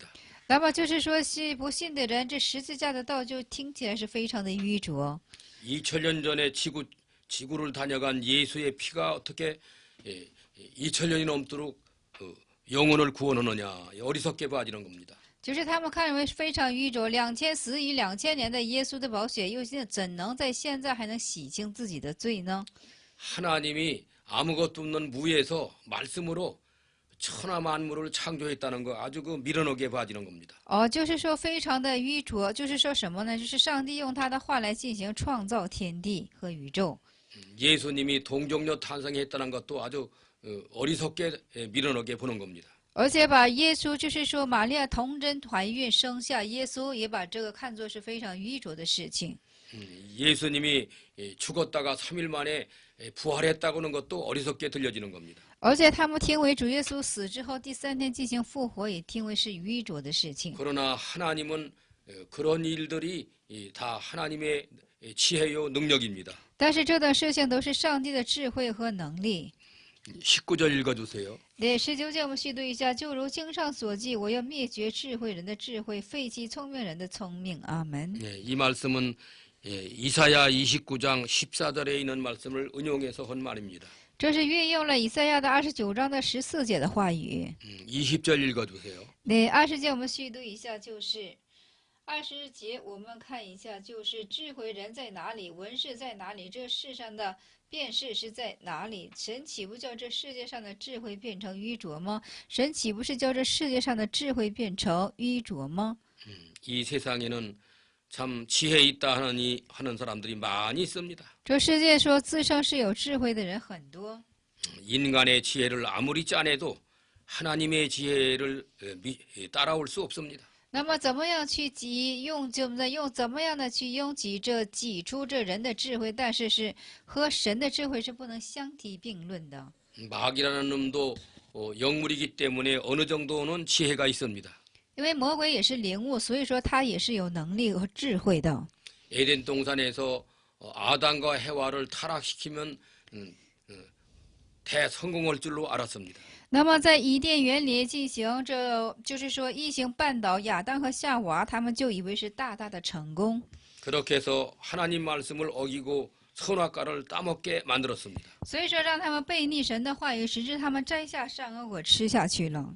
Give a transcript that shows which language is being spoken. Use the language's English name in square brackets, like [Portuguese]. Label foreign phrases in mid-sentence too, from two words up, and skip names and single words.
[Chinese] 那么就是说，不信的人，这十字架的道就听起来是非常的愚拙。 [Korean] 2000년 전에 지구를 다녀간 예수의 피가 어떻게 2000년이 넘도록 영혼을 구원하느냐 어리석게 봐지는 겁니다. [Chinese] 就是他们看为非常愚拙，死于2000年的耶稣的宝血，又怎能在现在还能洗清自己的罪呢？ [Korean] 하나님이 아무것도 없는 무에서 말씀으로 천하 만물을 창조했다는 거 아주 그 미련하게 봐지는 겁니다. [Chinese] 就是说非常的愚拙，就是说什么呢？就是上帝用他的话来进行创造天地和宇宙。 [Korean] 예수님이 동정녀 탄생했다는 것도 아주 어리석게 미련하게 보는 겁니다. [Chinese] 而且把耶稣，就是说玛利亚童贞怀孕生下耶稣，也把这个看作是非常愚拙的事情。 [Korean] 예수님이 죽었다가 3일 만에 부활했다고는 것도 어리석게 들려지는 겁니다. [Chinese] 而且他们听为主耶稣死之后第3天进行复活，也听为是愚拙的事情。 [Korean] 그러나 하나님은 그런 일들이 다 하나님의 지혜요 능력입니다. [Chinese] 但是这等事情都是上帝的智慧和能力。 [Korean] 19절 읽어주세요. [Chinese] 对19节我们续读一下，就如经上所记，我要灭绝智慧人的智慧，废弃聪明人的聪明。阿门。 [Korean] 이 말씀은 이사야 29장 14절에 있는 말씀을 인용해서 한 말입니다. [Chinese] 这是运用了以赛亚的29章的14节的话语。 [Korean] 20절 읽어주세요. [Chinese] 对20节我们续读一下，就是20节我们看一下，就是智慧人在哪里，文士在哪里，这世上的辨识是在哪里？神岂不叫这世界上的智慧变成愚拙吗？神岂不是叫这世界上的智慧变成愚拙吗？ [Korean] 이 세상에는 참 지혜 있다 하는 사람들이 많이 있습니다. [Chinese] 这世界说自称是有智慧的人很多， [Korean] 인간의 지혜를 아무리 짜내도 하나님의 지혜를 따라올 수 없습니다. [Chinese] 那么怎么样去怎么样的去挤出这人的智慧？但是是和神的智慧是不能相提并论的。 [Korean] 마귀라는 놈도 영물이기 때문에 어느 정도는 지혜가 있습니다. [Chinese] 因为魔鬼也是灵物，所以说他也是有能力和智慧的。 [Korean] 에덴 동산에서 아담과 해와를 타락시키면 대성공할 줄로 알았습니다. [Chinese] 那么在伊甸园里进行就是说异行绊倒亚当和夏娃，他们就以为是大大的成功。 [Korean] 그렇게 해서 하나님 말씀을 어기고 선악과를 따먹게 만들었습니다. [Chinese] 所以说让他们背逆神的话语，使之他们摘下善恶果吃下去了。